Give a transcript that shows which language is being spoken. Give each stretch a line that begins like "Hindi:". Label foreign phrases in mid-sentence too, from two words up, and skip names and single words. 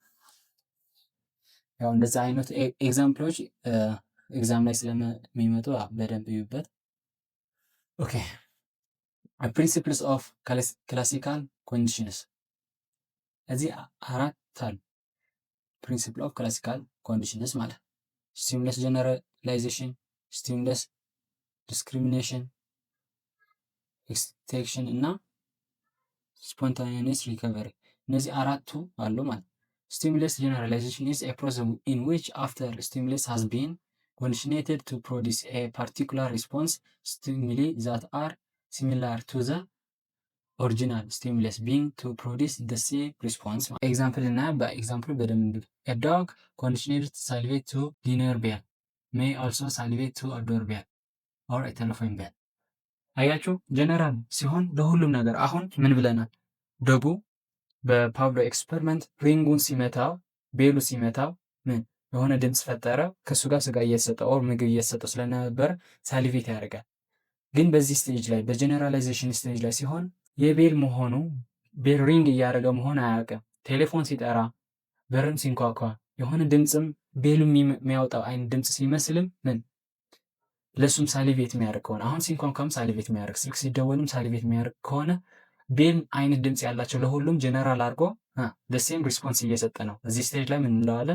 Amharic: ያው እንደዛ አይነት ኤግዛምፕሎች ኤግዛም ላይ ስለሚመጡ በደንብ ይዩበት። ኦኬ
English: principles of classical conditions
Amharic: እዚህ አራት አሉ።
English: principle of classical conditions
Amharic: ማለት
English: stimulus generalization፣ stimulus discrimination፣ ኤክስቴንሽን እና spontaneous recovery
Amharic: እነዚህ አራቱ አሉ ማለት።
English: stimulus generalization is a process in which after stimulus has been conditioned to produce a particular response stimuli that are similar to the original stimulus being to produce the same response.
Amharic: ኤግዛምፕል እና በኤግዛምፕል በደንብ
English: a dog conditioned to salivate to dinner bell may also salivate to a doorbell or a telephone bell.
Amharic: አያችሁ ጀነራል ሲሆን ለሁሉም ነገር አሁን ምን ብለናል? ዶጉ በፓብሎ ኤክስፐሪመንት ሪንጉን ሲመታው ቤሉ ሲመታው ምን የሆነ ድምፅ ፈጠረ። ከእሱ ጋር ስጋ እየሰጠው ኦር ምግብ እየሰጠው ስለነበረ ሳሊቬት ያደርጋል። ግን በዚህ ስቴጅ ላይ በጀነራላይዜሽን ስቴጅ ላይ ሲሆን የቤል መሆኑ
English: bell ring
Amharic: እያደረገ መሆን አያውቅም። ቴሌፎን ሲጠራ፣ በርም ሲንኳኳ የሆነ ድምፅም ቤሉ የሚያወጣው አይነት ድምፅ ሲመስልም ምን ለሱም ሳሊቬት የሚያደርግ ከሆነ አሁን ሲንኳኳም ሳሊቬት የሚያደርግ ስልክ ሲደወልም ሳሊቬት የሚያደርግ ከሆነ ቤል አይነት ድምፅ ያላቸው ለሁሉም ጀነራል አድርጎ
English: same response
Amharic: እየሰጠ ነው። እዚህ ስቴጅ ላይ ምን እንለዋለን?